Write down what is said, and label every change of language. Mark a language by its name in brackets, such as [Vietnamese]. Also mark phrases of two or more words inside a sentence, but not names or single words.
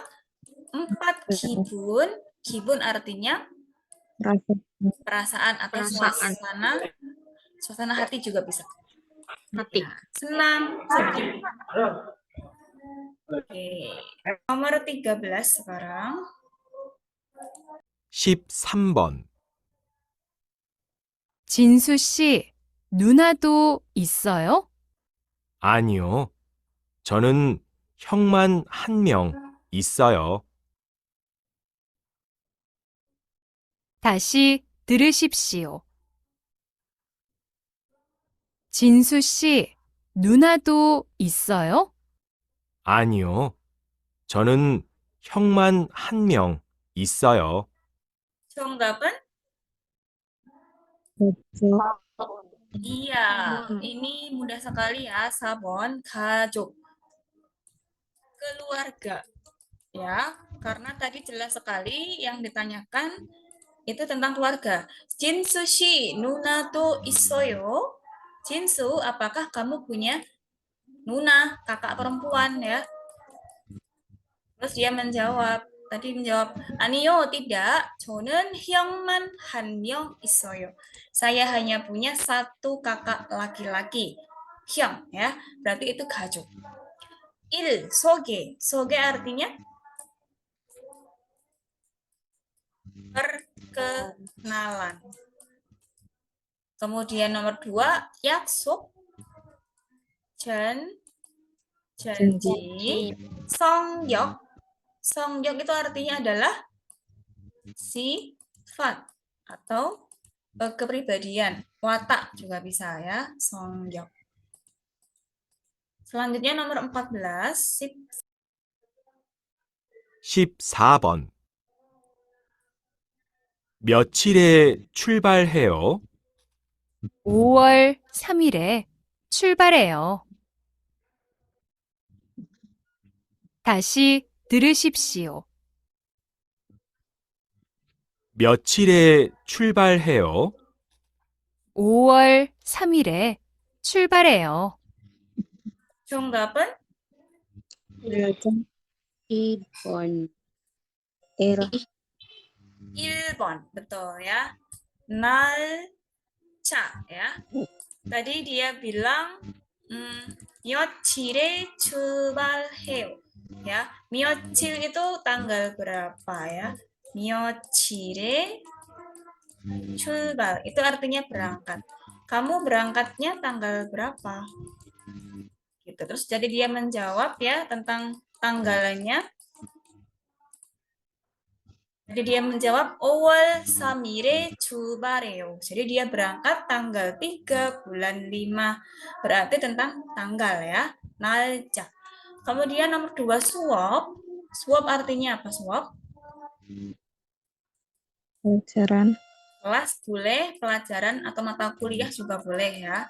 [Korean] 4 기분. [Indonesian] 기분 artinya perasaan atau suasana hati juga bisa. Hati. Ya, senang, sedih. Oke. Nomor 13 sekarang. [Korean] 13번. 진수 씨, 누나도 있어요? 아니요. 저는 형만 한 명 있어요. 다시 들으십시오. 진수 씨, 누나도 있어요? 아니요. 저는 형만 한 명 있어요. 정답은? [Indonesian] Iya, ini mudah sekali ya, sabon, 가족, keluarga. Ya, karena tadi jelas sekali yang ditanyakan itu tentang keluarga. [Korean] 진수 씨, 누나도 있어요? 진수, [Indonesian] apakah kamu punya nuna, kakak perempuan ya? Terus dia menjawab, 아니요, tidak. [Korean] 저는 형만 한 명 있어요. [Indonesian] Saya hanya punya satu kakak laki-laki. 형, ya, berarti itu [Korean] 가족. 소개. [Indonesian] 소개 artinya perkenalan. Kemudian nomor 2, [Korean] 약속. [Indonesian] janji. [Korean] 성격. [Indonesian] 성격 itu artinya adalah sifat atau kepribadian. watak juga bisa ya, 성격. Selanjutnya nomor 14, [Korean] 14번. 며칠에 출발해요? 5월 3일에 출발해요. 다시 들으십시오. 며칠에 출발해요? 5월 3일에 출발해요. 정답은? Ibon. 1번, [Indonesian] betul ya. 날짜 ya. Tadi dia bilang [Korean] 며칠에 출발해요. [Indonesian] Ya, 며칠 itu tanggal berapa ya? [Korean] 며칠에 출발 [Indonesian] itu artinya berangkat. Kamu berangkatnya tanggal berapa? gitu. Terus jadi dia menjawab ya tentang tanggalannya. Jadi dia menjawab [Korean] 5월 3일에 출발해요. [Indonesian] Jadi dia berangkat tanggal 3 bulan 5. Berarti tentang tanggal ya, 날짜. Kemudian nomor 2 suop. Suop artinya apa suop? Pelajaran. Kelas boleh, pelajaran atau mata kuliah juga boleh ya.